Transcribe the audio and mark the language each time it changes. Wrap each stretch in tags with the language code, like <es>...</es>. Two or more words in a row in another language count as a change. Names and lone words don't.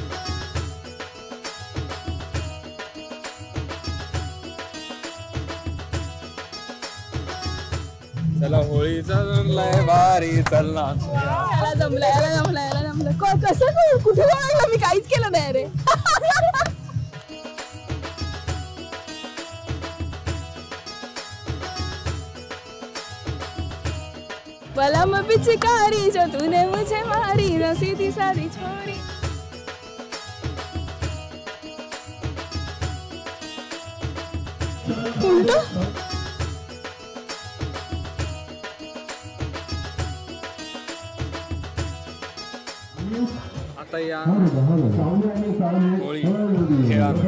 <mr>चला होळीचा लय भारी चलना. याला जमलं. कसं कुठे लागलं? मी काहीच केलं नाही रे.</mr> <hi>बलम पिचकारी जो तूने मुझे मारी न सीधी साधी छोरी.</hi> <mr>आता या होळी खेळा.</mr>